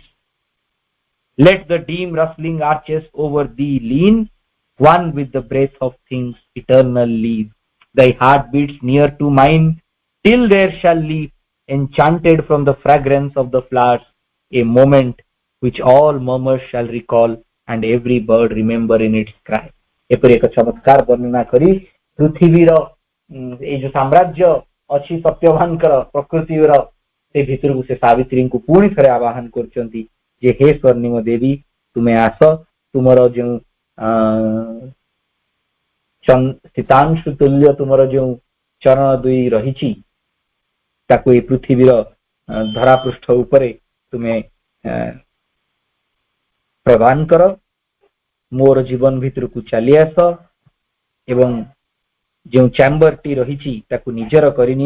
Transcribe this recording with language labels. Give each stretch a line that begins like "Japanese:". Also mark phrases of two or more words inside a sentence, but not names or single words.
English: Let the dim rustling arches over thee lean, one with the breath of things eternal leave. Thy heart beats near to mine, till there shall leap, enchanted from the fragrance of the flowers, a moment which all murmurs shall recall, and every bird remember in its cry.
Odia: ଏପରି ଏକ ଚମତ୍କାର ବର୍ଣ୍ଣନା କରି ପୃଥିବୀର ଏଇ ଯୋଉ ସାମ୍ରାଜ୍ୟ ଅଛି ସତ୍ୟବାନଙ୍କର ପ୍ରକୃତିର ସେ ଭିତରକୁ ସେ ସାବିତ୍ରୀଙ୍କୁ ପୁଣି ଥରେ ଆବାହନ କରୁଛନ୍ତି ଯେ हे ସ୍ୱର୍ଣ୍ଣିମ ଦେବୀ ତୁମେ ଆସ ତୁମର ଯେଉଁ ଶୀତାଂଶୁ ତୁଲ୍ୟ ତୁମର ଯେଉଁ ଚରଣ ଦୁଇ ରହିଛି ତାକୁ ଏଇ ପୃଥିବୀର ଧରାପୃଷ୍ଠ ଉପରେ ତୁମେ ପ୍ରଦାନ କର, ମୋର ଜୀବନ ଭିତରକୁ ଚାଲି ଆସ ଏବଂ ଯେଉଁ ଚାମ୍ବରଟି ରହିଛି ତାକୁ ନିଜର କରିନିଅ।